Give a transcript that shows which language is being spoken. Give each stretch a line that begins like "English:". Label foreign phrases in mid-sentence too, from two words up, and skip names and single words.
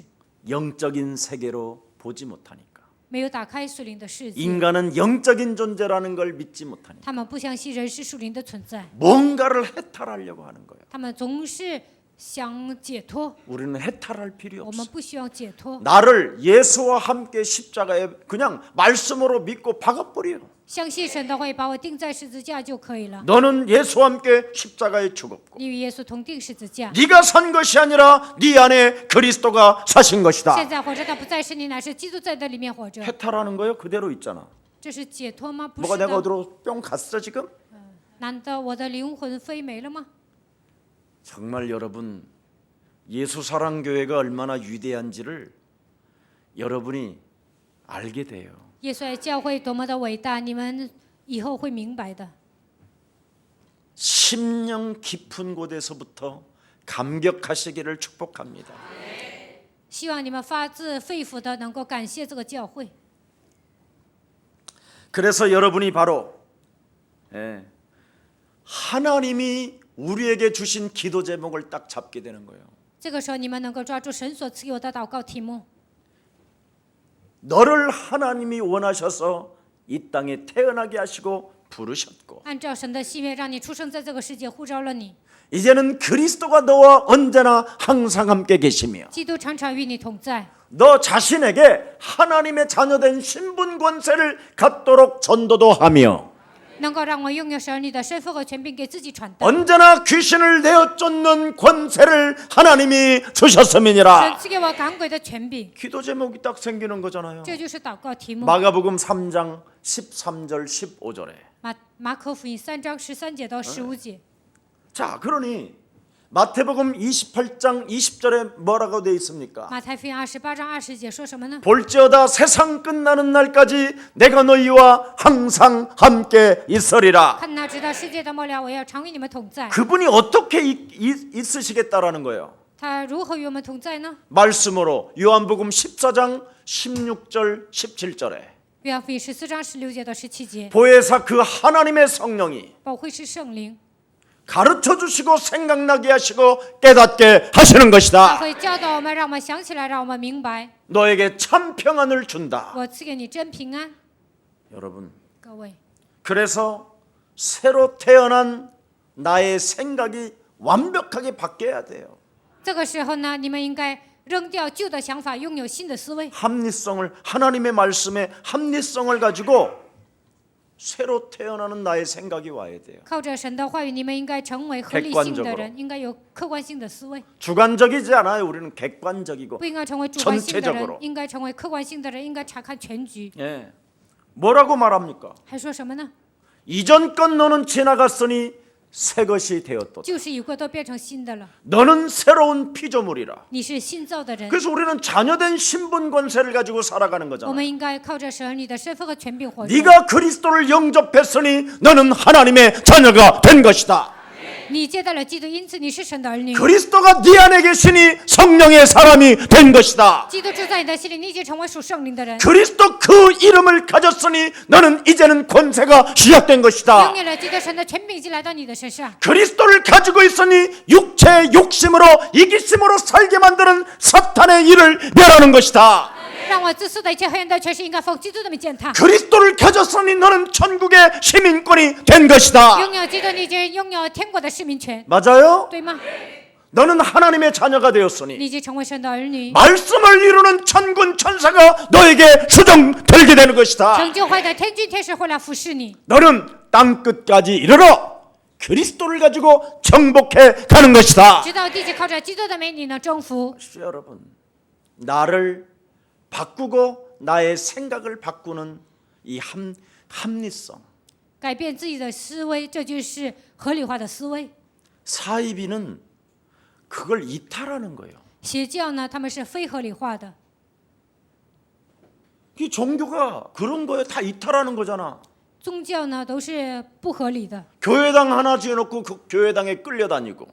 Korean: 영적인 세계로 보지 못하니까.
Chinese: 没有打开属灵的世界。
Korean: 인간은 영적인 존재라는 걸 믿지 못하니까
Chinese: 他们不相信人是属灵的存在，
Korean: 뭔가를 해탈하려고 하는 거예요.
Chinese: 他们总是想解脱。
Korean: 우리는 해탈할 필요
Chinese: 我们
Korean: 없어.
Chinese: 不需要解脱，
Korean: 나를 예수와 함께 십자가에 그냥 말씀으로 믿고 박아버려.
Chinese: 相信神的话，把我钉在十字架就可以了。
Korean: 너는 예수와 함께 십자가에 죽었고
Chinese: 你与耶稣同钉十字架，
Korean: 네가 산 것이 아니라 네 안에 그리스도가 사신
Chinese: 现
Korean: 것이다.
Chinese: 在活着的不再是你，乃是基督在的里面活着。
Korean: 해탈하는 거요? 그대로 있잖아.
Chinese: 这是解脱吗？不
Korean: 뭐가
Chinese: 是
Korean: 내가
Chinese: 的。
Korean: 어디로 뿅 갔어 지금?
Chinese: 难道我的灵魂飞没了吗？
Korean: 정말 여러분 예수사랑교회가 얼마나 위대한지를 여러분이 알게 돼요.
Chinese: 耶稣爱教会多么的伟大，你们以后会明白的。
Korean: 심령 깊은 곳에서부터 감격하시기를 축복합니다.
Chinese: 希望你们发自肺腑的能够感谢这个教会。
Korean: 그래서 여러분이 바로 하나님이 우리에게 주신 기도 제목을 딱 잡게 되는 거예요.
Chinese: 这个时候，你们能够抓住神所赐给我的祷告题目。
Korean: 너를 하나님이 원하셔서 이 땅에 태어나게 하시고 부르셨고
Chinese: 按照神的心愿，让你出生在这个世界，呼召了你。
Korean: 이제는 그리스도가 너와 언제나 항상 함께 계시며
Chinese: 基督常常与你同在，
Korean: 너 자신에게 하나님의 자녀된 신분 권세를 갖도록 전도도 하며
Chinese: 能够让我拥有神儿女的身份和权柄，给自己传道。
Korean: 언제나 귀신을 내어 쫓는 권세를 하나님이
Chinese: 神
Korean: 주셨음이니라.
Chinese: 赐给我赶鬼的权柄，
Korean: 기도 제목이 딱 생기는 거잖아요.
Chinese: 这就是祷告题目。
Korean: 마가복음 3장 13절 15절에
Chinese: 马可福音3章13节到15节。
Korean: 자, 그러니 마태복음 28장 20절에 뭐라고 되어 있습니까?
Chinese: 马太福音28章20节说什么呢？
Korean: 볼지어다 세상 끝나는 날까지 내가 너희와 항상 함께 있으리라.
Chinese: 看哪，直到世界的末了，我要常与你们同在。
Korean: 그분이 어떻게 있으시겠다라는 거예요.
Chinese: 他如何与我们同在呢？
Korean: 말씀으로 요한복음 14장 16절 17절에
Chinese: 约翰福音14章16节到17节，
Korean: 보혜사 그 하나님의 성령이
Chinese: 保惠师圣灵，
Korean: 가르쳐 주시고 생각나게 하시고 깨닫게 하시는
Chinese: 他
Korean: 것이다.
Chinese: 会教导我们，让我们想起来，让我们明白。
Korean: 너에게 참 평안을 준다.
Chinese: 我赐给你真平安。
Korean: 여러분,
Chinese: 各位，
Korean: 그래서 새로 태어난 나의 생각이 완벽하게 바뀌어야 돼요.
Chinese: 这个时候呢，你们应该扔掉旧的想法，拥有新的思维，
Korean: 합리성을 하나님의 말씀에 합리성을 가지고 새로 태어나는 나의 생각이 와야 돼요.
Chinese: 靠着神的话语，你们应该成为合理性的人，应该有客观性的思维，
Korean: 주관적이지 않아요. 우리는 객관적이고.
Chinese: 不应该成为主观性的
Korean: 전체적으로
Chinese: 人，应该成为客观性的人，应该查看全局。
Korean: 예. 뭐라고 말합니까?
Chinese: 还说什么呢？
Korean: 이전 건 너는 지나갔으니 새 것이 되었도다.
Chinese: 旧事已过，都变成新的了。
Korean: 너는 새로운 피조물이라.
Chinese: 你是新造的人，
Korean: 그래서 우리는 자녀된 신분 권세를 가지고 살아가는
Chinese: 我
Korean: 거잖아.
Chinese: 们应该靠着神你的身份和权柄活着。
Korean: 네가 그리스도를 영접했으니 너는 하나님의 자녀가 된 것이다.
Chinese: 你接待了基督，因此你是神的儿女。
Korean: 그리스도가 네 안에 계시니 성령의 사람이 된 것이다.
Chinese: 基督住在你的心里，你已经成为属圣灵的人。
Korean: 그리스도 그 이름을 가졌으니 너는 이제는 권세가 시작된 것이다.
Chinese: 拥有了基督神的权柄已经来到你的身上。
Korean: 그리스도를 가지고 있으니 육체의 욕심으로 이기심으로 살게 만드는 사탄의 일을 멸하는 것이다.
Chinese: 让我自私的一切黑暗的权势应该奉基督的名践踏。
Korean: 그리스도를 가졌으니 너는 천국의 시민권이 된 것이다.
Chinese: 拥有基督，你已经拥有天国的市民权，
Korean: 맞아요?
Chinese: 对吗？
Korean: 너는 하나님의 자녀가
Chinese: 你
Korean: 되었으니
Chinese: 已经成为神的儿女。
Korean: 말씀을 이루는 천군 천사가 너에게 수정되게 되는 것이다.
Chinese: 成就会的天君天使会来服侍你。
Korean: 너는 땅 끝까지 이르러 그리스도를 가지고 정복해 가는 것이다.
Chinese: 直到地极，靠着基督的名，你能征服。
Korean: 여러분, 나를 바꾸고 나의 생각을 바꾸는 이 합리성.
Chinese: 改变自己的思维，这就是合理化的思维。
Korean: 사이비는 그걸 이탈하는 거예요.
Chinese: 邪教呢，他们是非合理化的。
Korean: 이 종교가 그런 거에 다 이탈하는 거잖아.
Chinese: 宗教呢都是不合理的，
Korean: 교회당 하나 지어놓고 그 교회당에 끌려다니고.